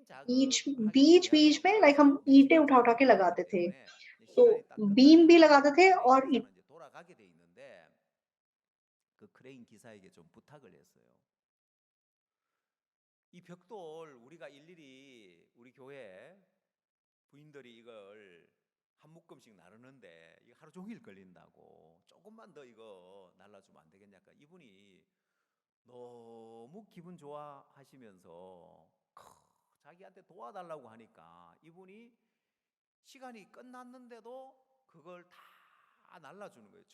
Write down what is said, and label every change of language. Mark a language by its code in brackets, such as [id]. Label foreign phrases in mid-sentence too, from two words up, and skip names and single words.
[hi] बीच [ko] 작업하기 [hi] बीच-बीच में लाइक हम [ko] 위해서 몇 [hi] ईंटें [ko] 시간 [hi] उठा-उठा के [ko] 작업을 해야 되기 [hi] लगाते थे। [ko] 때문에 이제 [hi] तो [ko] 시간이 딱 [hi] बीम भी [ko] 끝나면은 [hi] लगाते थे [ko] 크레인 [hi] और [ko] 기사는 이제 돌아가게 돼 있는데 그 크레인 기사에게 좀 부탁을 했어요. 이 벽돌 우리가 일일이 우리 교회 부인들이 이걸 한 묶음씩 나르는데 이거 하루 종일 걸린다고 조금만 더 이거 날라주면 안 되겠냐까 이분이 너무 기분 좋아하시면서 자기한테 도와달라고 하니까 이분이 시간이 끝났는데도 그걸 다 날라주는 거예요.